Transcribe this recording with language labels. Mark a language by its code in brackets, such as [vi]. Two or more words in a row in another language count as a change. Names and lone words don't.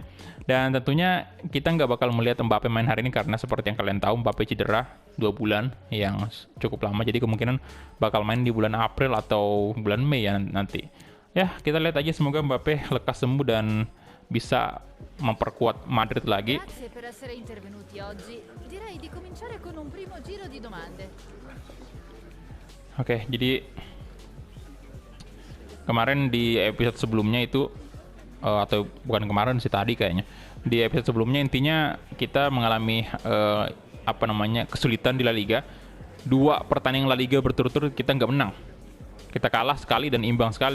[id] Dan tentunya kita nggak bakal melihat Mbappe main hari ini karena seperti yang kalian tahu Mbappe cedera 2 bulan yang cukup lama, jadi kemungkinan bakal main di bulan April atau bulan Mei ya nanti. Ya, kita lihat aja, semoga Mbappe lekas sembuh dan bisa memperkuat Madrid lagi. [it] Grazie per essere intervenuti oggi. Direi di cominciare con un primo giro di domande. [id] Oke, jadi kemarin di episode sebelumnya itu atau bukan kemarin sih, tadi kayaknya di episode sebelumnya, intinya kita mengalami kesulitan di La Liga. 2 pertandingan La Liga berturut-turut kita nggak menang, kita kalah sekali dan imbang sekali.